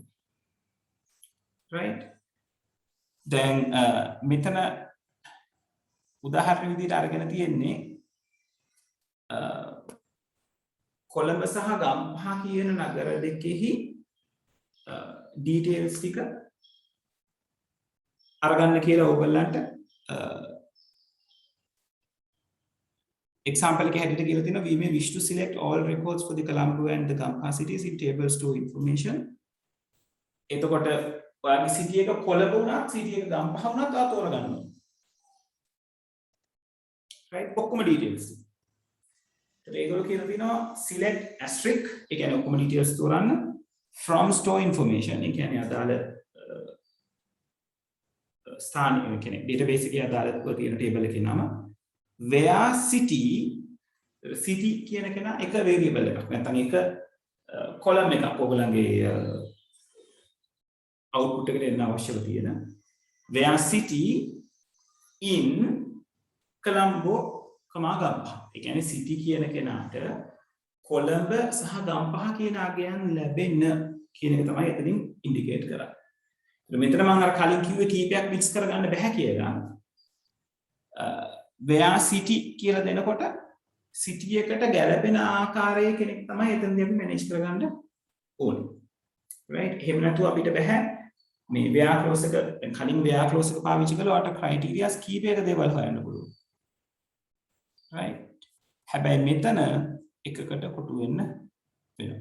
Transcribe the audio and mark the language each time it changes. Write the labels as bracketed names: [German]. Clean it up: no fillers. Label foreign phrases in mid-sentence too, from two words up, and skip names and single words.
[Sinhala] right? දැන් මෙතන උදාහරණ විදිහට අරගෙන තියෙන්නේ කොළඹ සහ ගම්පහ කියන නගර දෙකෙහි details ටික අරගන්න කියලා ඕගොල්ලන්ට example එක හැටියට කියලා තියෙනවා [English] we may wish to select all records for the Colombo and the Gampaha cities in tables to information. [Sinhala] එතකොට ඔයාගේ city එක කොළඹ වුණත් city එක ගම්පහ වුණත් ඔයා තෝරගන්න ඕනේ. right? ඔක්කොම details. ඒගොල්ලෝ කියලා තියෙනවා [English] select asterisk [Sinhala] ඒ කියන්නේ ඔක්කොම details තෝරන්න [English] from store information [Sinhala] ඒ කියන්නේ අදාළ ස්ථාන කියන්නේ database එකේ අදාළව තියෙන table එකේ නම [English] where city [Sinhala] කියන කෙනා එක variable එකක් නැත්නම් එක column එකක් ඔයගොල්ලන්ගේ output එකට එන්න අවශ්‍යව තියෙන [English] where city in Colombo [Sinhala] ගම්පහ. ඒ කියන්නේ city කියන කෙනාට කොළඹ සහ ගම්පහ කියන අගයන් ලැබෙන්න කියන එක තමයි එතනින් ඉන්ඩිකේට් කරන්නේ. මෙතන මම අර කලින් කිව්වේ කීපයක් මික්ස් කරගන්න බෑ කියලා. [English] where city [Sinhala] කියලා දෙනකොට city එකට ගැලපෙන ආකාරයේ කෙනෙක් තමයි එතනදී අපි මැනේජ් කරගන්න ඕනේ. right? එහෙම නැතුව අපිට බෑ මේ [English] where clause [Sinhala] එක කලින් [English] where clause [Sinhala] එක පාවිච්චි කළාට criteria කීපයක දේවල් හොයන්න පුළුවන්. right? හැබැයි මෙතන එකකට කොටු වෙන්න වෙනවා.